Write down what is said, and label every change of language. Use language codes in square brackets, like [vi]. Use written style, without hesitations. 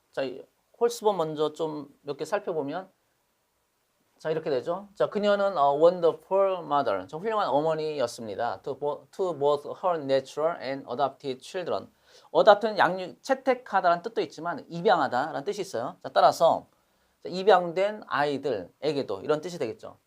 [ko] 자, 홀스본 먼저 좀 몇 개 살펴보면 자, 이렇게 되죠. 자, 그녀는 [en] a wonderful mother. [ko] 저 훌륭한 어머니였습니다. [en] To both her natural and adopted children. [ko] adopt는 채택하다라는 뜻도 있지만 입양하다라는 뜻이 있어요. 자, 따라서 입양된 아이들에게도 이런 뜻이 되겠죠.